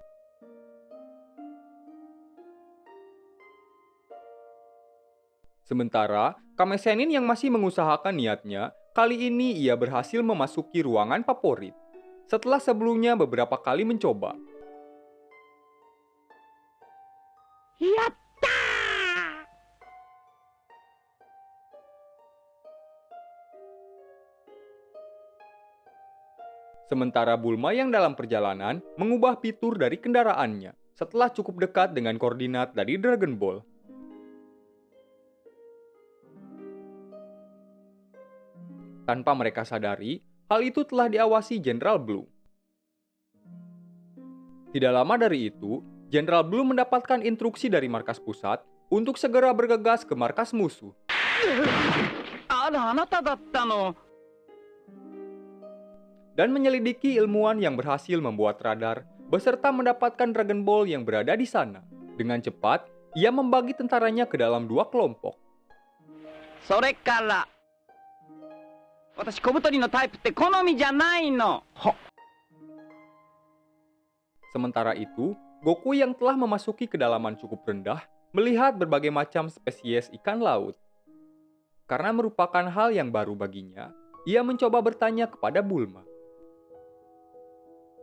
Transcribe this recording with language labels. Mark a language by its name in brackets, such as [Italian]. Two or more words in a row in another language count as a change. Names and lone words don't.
[Indonesian] Sementara, Kame Sennin yang masih mengusahakan niatnya, kali ini ia berhasil memasuki ruangan favorit. Setelah sebelumnya beberapa kali mencoba. [Japanese] やったー！ [Indonesian] Sementara Bulma yang dalam perjalanan mengubah fitur dari kendaraannya setelah cukup dekat dengan koordinat dari Dragon Ball. Tanpa mereka sadari, hal itu telah diawasi Jenderal Blue. Tidak lama dari itu, Jenderal Blue mendapatkan instruksi dari markas pusat untuk segera bergegas ke markas musuh. [Japanese] あなただったの。 [Indonesian] Dan menyelidiki ilmuwan yang berhasil membuat radar beserta mendapatkan Dragon Ball yang berada di sana. Dengan cepat, ia membagi tentaranya ke dalam 2 kelompok. [Japanese] それから、私小太りのタイプって好みじゃないの。 [Indonesian] Sementara itu, Goku yang telah memasuki kedalaman cukup rendah melihat berbagai macam spesies ikan laut. Karena merupakan hal yang baru baginya, ia mencoba bertanya kepada Bulma.